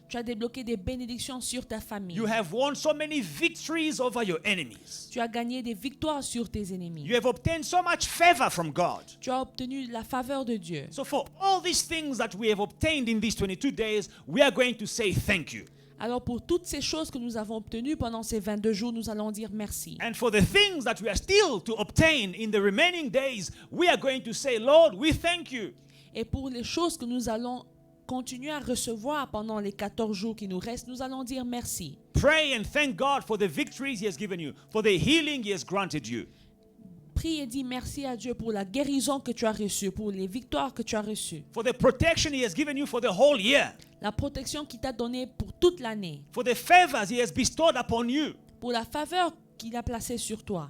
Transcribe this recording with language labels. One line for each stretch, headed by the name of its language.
French: Tu as débloqué des bénédictions sur ta famille.
English: You have won so many victories over your enemies.
French: Tu as gagné des victoires sur tes ennemis.
English: You have obtained so much favor from God.
French: Tu as obtenu la faveur de Dieu.
English: So for all these things that we have obtained in these 22 days, we are going to say thank you.
French: Alors pour toutes ces choses que nous avons obtenues pendant ces 22 jours, nous allons dire merci.
English: And for the things that we are still to obtain in the remaining days, we are going to say, Lord, we thank you.
French: Et pour les choses que nous allons continuer à recevoir pendant les 14 jours qui nous restent, nous allons dire merci.
English: Pray and thank God for the victories he has given you, for the healing he has granted you.
French: Prie et dis merci à Dieu pour la guérison que tu as reçue, pour les victoires que tu as reçues,
English: For the protection he has given you for the whole year,
French: la protection qu'il t'a donnée pour toute l'année,
English: for the favors he has bestowed upon you.
French: pour la faveur qu'il a placée sur toi.